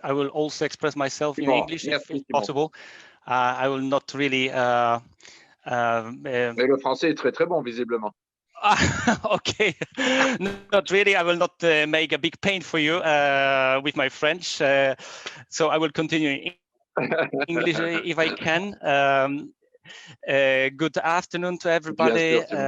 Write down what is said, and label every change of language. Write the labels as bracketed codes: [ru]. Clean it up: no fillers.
[en] I will also express myself in English if possible. I will not really. [fr] Mais le français est très très bon, visiblement. [en] Okay, not really. I will not make a big pain for you with my French, so I will continue in English if I can. Good afternoon to everybody.